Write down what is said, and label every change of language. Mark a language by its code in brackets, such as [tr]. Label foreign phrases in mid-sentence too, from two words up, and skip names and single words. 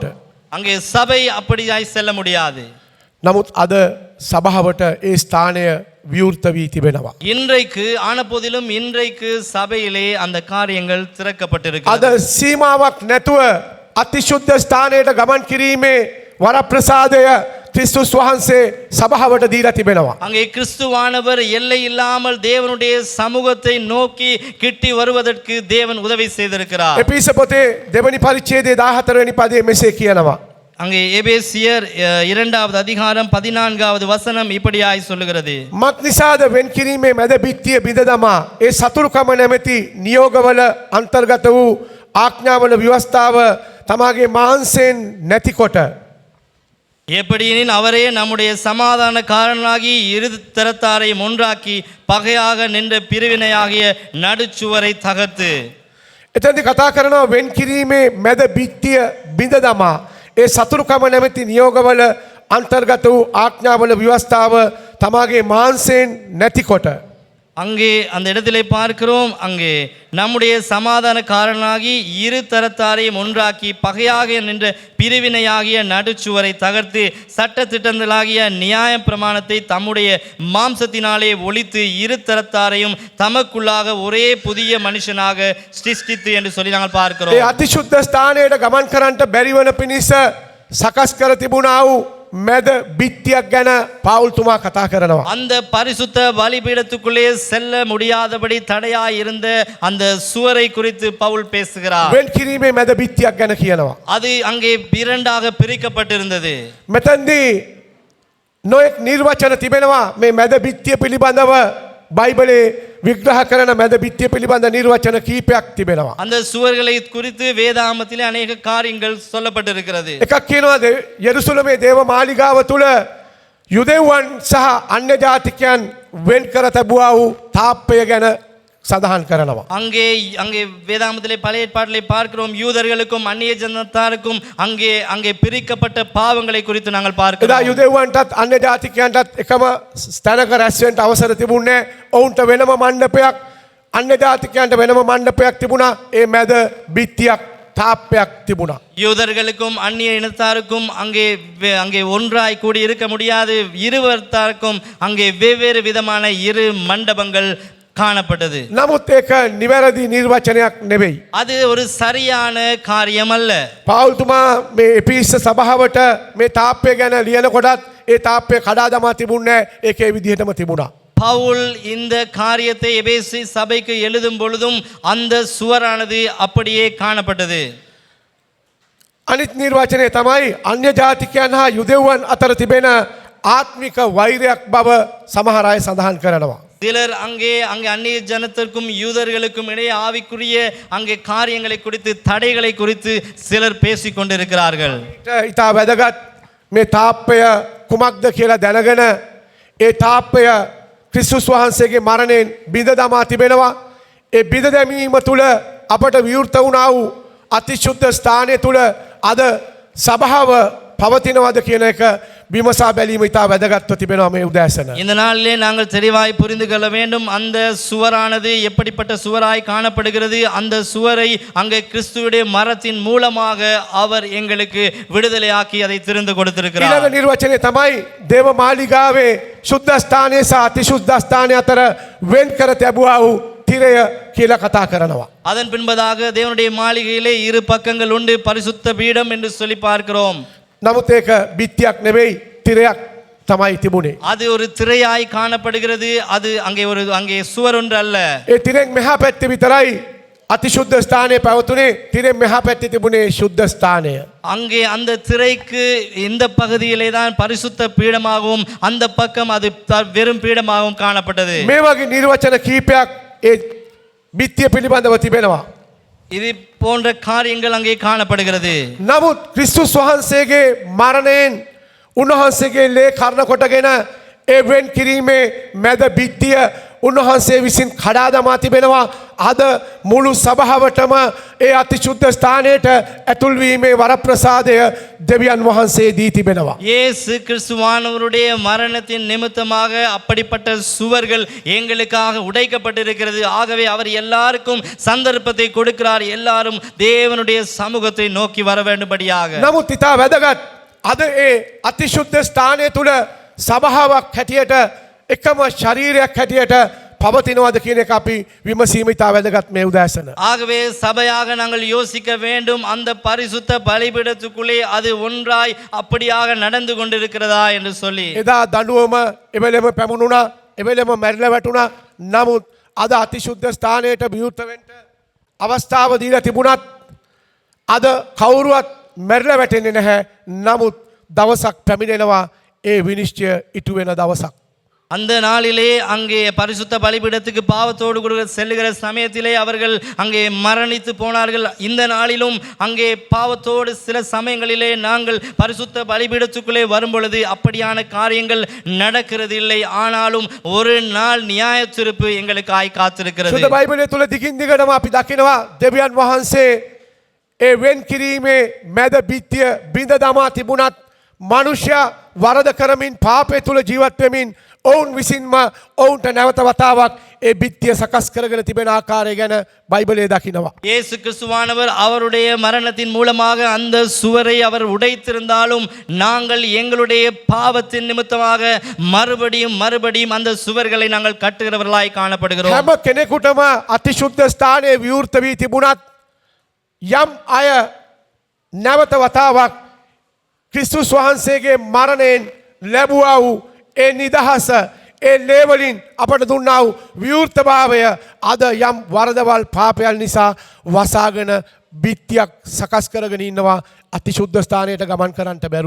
[ta] அங்கே சபை அப்படியாய் செல்ல முடியாது. [si] නමුත් අද සභාවට ඒ ස්ථානය විවෘත වී තිබෙනවා. [ta] இன்றைக்கு ஆனபோதிலும் இன்றைக்கு சபையிலே அந்த காரியங்கள் திறக்கப்பட்டிருக்கிறது. [si] අද සීමාවක් නැතුව අතිශුද්ධ ස්ථානයට ගමන් කිරීමේ වරප්‍රසාදය ක්‍රිස්තුස් වහන්සේ සභාවට දීලා තිබෙනවා. [ta] அங்கே கிறிஸ்துவானவர் எல்லை இல்லாமல் தேவனுடைய சமூகத்தை நோக்கி கிட்டி வருவதற்கு தேவன் உதவி செய்திருக்கிறார். [si] එපිස පොතේ දෙවනි පරිච්ඡේදයේ 14 වෙනි පදයේ මෙසේ කියනවා. [ta] அங்கே எபேசியர் 2வது அதிகாரம் 14வது வசனம் இப்படியாய் சொல்லுகிறது. [si] මත් නිසාද වෙන් කිරීමේ මැද බිත්තිය බිඳ දමා ඒ සතුරුකම නැමැති නියෝගවල අන්තර්ගත වූ ආඥාවල ව්‍යවස්ථාව තමාගේ මාංශයෙන් නැතිකොට [ta] எப்படியெனில் அவரே நம்முடைய சமாதான காரணராகி இரு தரத்தாரையும் ஒன்றாக்கி பகையாக நின்ற பிரிவினையாகிய நடுச்சுவரை தகர்த்து. [si] එතනදී කතා කරනවා වෙන් කිරීමේ මැද බිත්තිය බිඳ දමා ඒ සතුරුකම නැමැති නියෝගවල අන්තර්ගත වූ ආඥාවල ව්‍යවස්ථාව තමාගේ මාංශයෙන් නැතිකොට [ta] அங்கே அந்த இடத்திலே பார்க்கிறோம், அங்கே நம்முடைய சமாதான காரணாகி இரு தரத்தாரையும் ஒன்றாக்கி பகையாக நின்ற பிரிவினையாகிய நடுச்சுவரை தகர்த்து சட்ட திட்டங்களாகிய நியாய பிரமாணத்தை தம்முடைய மாம்சத்தினாலே ஒழித்து இரு தரத்தாரையும் தமக்குள்ளாக ஒரே புதிய மனுஷனாக சிருஷ்டித்து என்று சொல்லி நாங்கள் [si] ඒ [ta] பார்க்கிறோம். [si] අතිශුද්ධ ස්ථානයට ගමන් කරන්නට බැරිවන පිණිස සකස් කර තිබුණා වූ මැද බිත්තියක් ගැන පවුල්තුමා කතා කරනවා. [ta] அந்த பரிசுத்த பலிபீடத்துக்குள்ளே செல்ல முடியாதபடி தடையாய் இருந்த அந்த சுவரை குறித்து பவுல் பேசுகிறார். [si] වෙන් කිරීමේ මැද බිත්තියක් ගැන කියනවා. [ta] அது அங்கே இரண்டாக பிரிக்கப்பட்டிருந்தது. [si] මෙතැන්දී නොයෙක් නිර්වචන තිබෙනවා මේ මැද බිත්තිය පිළිබඳව බයිබලේ විග්‍රහ කරන මැද බිත්තිය පිළිබඳ නිර්වචන කීපයක් තිබෙනවා. [ta] அந்த சுவர்களை குறித்து வேதாகமத்திலே அநேக காரியங்கள் சொல்லப்பட்டிருக்கிறது. [si] එකක් කියනවා යෙරුසලමේ දේව මාලිගාව තුල යුදෙව්වන් සහ අන්‍ය ජාතිකයන් වෙන් කර තබුවා වූ තාප්පය ගැන සඳහන් කරනවා. [ta] அங்கே அங்கே வேதாகமத்திலே பழைய ஏற்பாட்டிலே பார்க்கிறோம், யூதர்களுக்கும் அந்நிய ஜனத்தாருக்கும் அங்கே அங்கே பிரிக்கப்பட்ட பாவங்களை குறித்து நாங்கள் [si] එදා [ta] பார்க்கிறோம். [si] යුදෙව්වන්ටත් අන්‍ය ජාතිකයන්ටත් එකම ස්ථානක රැස් වෙන්න අවසර තිබුණේ ඔවුන්ට වෙනම මණ්ඩපයක් අන්‍ය ජාතිකයන්ට වෙනම මණ්ඩපයක් තිබුණා. ඒ මැද බිත්තියක් තාප්පයක් තිබුණා. [ta] யூதர்களுக்கும் அந்நிய இனத்தாருக்கும் அங்கே அங்கே ஒன்றாய் கூடி இருக்க முடியாது. இருவர்த்தாருக்கும் அங்கே வெவ்வேறு விதமான இரு மண்டபங்கள் காணப்பட்டது. [si] නමුත් ඒක නිවැරදි නිර්වචනයක් නෙවෙයි. [ta] அது ஒரு சரியான காரியம் அல்ல. [si] පාවුල්තුමා මේ එපිස්ස සභාවට මේ තාප්පය ගැන ලියනකොටත් ඒ තාප්පය කඩා දමා තිබුණේ ඒකේ විදිහටම තිබුණා. [ta] பவுல் இந்த காரியத்தை எபேசு சபைக்கு எழுதும் பொழுதும் அந்த சுவரானது அப்படியே காணப்பட்டது. [si] අනිත් නිර්වචනය තමයි අන්‍ය ජාතිකයන් හා යුදෙව්වන් අතර තිබෙන ආත්මික වෛරයක් බව සමහර අය සඳහන් කරනවා. [ta] சிலர் அங்கே அங்கே அந்நிய ஜனத்திற்கும் யூதர்களுக்கும் இடையே ஆவிக்குரிய அங்கே காரியங்களை குறித்து தடைகளை குறித்து சிலர் பேசிக் கொண்டிருக்கிறார்கள். [si] ඉතා වැදගත් මේ තාප්පය කුමක්ද කියලා දැනගෙන ඒ තාප්පය ක්‍රිස්තුස් වහන්සේගේ මරණයෙන් බිඳ දමා තිබෙනවා. ඒ බිඳ දැමීම තුළ අපට විවෘත වුණා වූ අතිශුද්ධ ස්ථානය තුළ අද සභාව පවතිනවද කියන එක විමසා බැලීම ඉතා වැදගත්ව තිබෙනවා මේ උදෑසන. [ta] இந்த நாளிலே நாங்கள் தெளிவாய் புரிந்து கொள்ள வேண்டும், அந்த சுவரானது எப்படிப்பட்ட சுவராய் காணப்படுகிறது. அந்த சுவரை அங்கே கிறிஸ்துவுடைய மரத்தின் மூலமாக அவர் எங்களுக்கு விடுதலையாக்கி அதை திறந்து கொடுத்திருக்கிறார். [si] ඊළඟ නිර්වචනය තමයි දේව මාලිගාවේ ශුද්ධ ස්ථානය සහ අතිශුද්ධ ස්ථානය අතර වෙන් කර තැබුවා වූ තිරය කියලා කතා කරනවා. [ta] அதன் பின்பதாக தேவனுடைய மாளிகையிலே இரு பக்கங்கள் உண்டு, பரிசுத்த பீடம் என்று சொல்லி பார்க்கிறோம். [si] නමුත් ඒක බිත්තියක් නෙවෙයි තිරයක් තමයි තිබුණේ. [ta] அது ஒரு திரையாய் காணப்படுகிறது. அது அங்கே சுவர் ஒன்று அல்ல. [si] ඒ තිරෙන් මෙහා පැත්තේ විතරයි අතිශුද්ධ ස්ථානය පැවතුනේ. තිරෙන් මෙහා පැත්තේ තිබුණේ ශුද්ධ ස්ථානය. [ta] அங்கே அந்த திரைக்கு இந்த பகுதியிலே தான் பரிசுத்த பீடமாகவும் அந்த பக்கம் அது வெறும் பீடமாகவும் காணப்பட்டது. [si] මේ වගේ නිර්වචන කීපයක් ඒ බිත්තිය පිළිබඳව තිබෙනවා. [ta] இது போன்ற காரியங்கள் அங்கே காணப்படுகிறது. [si] නමුත් ක්‍රිස්තුස් වහන්සේගේ මරණයෙන් උන්වහන්සේගේ ලේ කර්ණ කොටගෙන ඒ වෙන් කිරීමේ මැද බිත්තිය උන්වහන්සේ විසින් කඩා දමා තිබෙනවා. අද මුළු සභාවටම ඒ අතිශුද්ධ ස්ථානයට ඇතුල් වීමේ වරප්‍රසාදය දෙවියන් වහන්සේ දී තිබෙනවා. [ta] இயேசு கிறிஸ்துவானவருடைய மரணத்தின் நிமித்தமாக அப்படிப்பட்ட சுவர்கள் எங்களுக்காக உடைக்கப்பட்டிருக்கிறது. ஆகவே அவர் எல்லாருக்கும் சந்தர்ப்பத்தை கொடுக்கிறார், எல்லாரும் தேவனுடைய சமூகத்தை நோக்கி வர வேண்டும்படியாக. [si] නමුත් ඉතා වැදගත් අද ඒ අතිශුද්ධ ස්ථානය තුළ සභාවක් හැටියට එකම ශරීරයක් හැටියට පවතිනවද කියන එක අපි විමසීම ඉතා වැදගත් මේ උදෑසන. [ta] ஆகவே சபையாக நாங்கள் யோசிக்க வேண்டும், அந்த பரிசுத்த பலிபீடத்துக்குள்ளே அது ஒன்றாய் அப்படியாக நடந்து கொண்டிருக்கிறதா என்று சொல்லி. [si] එදා දඬුවම එවෙලෙම පැමුණුණා, එවෙලෙම මැරිලා වැටුණා. නමුත් අද අතිශුද්ධ ස්ථානයට විවෘත වෙන්න අවස්ථාව දීලා තිබුණත් අද කවුරුවත් මැරිලා වැටෙන්නේ නැහැ. නමුත් දවසක් පැමිණෙනවා ඒ විනිශ්චය ඉටු වෙන දවසක්. [ta] அந்த நாளிலே அங்கே பரிசுத்த பலிபீடத்துக்கு பாவத்தோடு கூட செல்லுகிற சமயத்திலே அவர்கள் அங்கே மரணித்து போனார்கள். இந்த நாளிலும் அங்கே பாவத்தோடு சில சமயங்களிலே நாங்கள் பரிசுத்த பலிபீடத்துக்குள்ளே வரும்பொழுது அப்படியான காரியங்கள் நடக்கிறது இல்லை. ஆனாலும் ஒரு நாள் நியாய தீர்ப்பு எங்களுக்காய் காத்திருக்கிறது. [si] සුද බයිබලය තුළ දිගින් දිගටම අපි දකිනවා දෙවියන් වහන්සේ ඒ වෙන් කිරීමේ මැද බිත්තිය බිඳ දමා තිබුණත් මනුෂ්‍ය වරද කරමින් පාපය තුළ ජීවත් වෙමින් ඔවුන් විසින්ම ඔවුන්ට නැවත වතාවක් ඒ බිත්තිය සකස් කරගෙන තිබෙන ආකාරය ගැන බයිබලයේ දකිනවා. [ta] இயேசு கிறிஸ்துவானவர் அவருடைய மரணத்தின் மூலமாக அந்த சுவரை அவர் உடைத்திருந்தாலும் நாங்கள் எங்களுடைய பாவத்தின் நிமித்தமாக மறுபடியும் அந்த சுவர்களை நாங்கள் கட்டுகிறவர்களாய் காணப்படுகிறோம். [si] හැම කෙනෙකුටම අතිශුද්ධ ස්ථානයේ විවෘත වී තිබුණත් යම් අය නැවත වතාවක් ක්‍රිස්තුස් වහන්සේගේ මරණයෙන් ලැබුවා වූ ඒ නිදහස ඒ ලේවලින් අපට දුන්නා වූ විවෘතභාවය අද යම් වරදවල් පාපයන් නිසා වසාගෙන බිත්තියක් සකස් කරගෙන ඉන්නවා අතිශුද්ධ ස්ථානයට ගමන් කරන්නට බැරුව.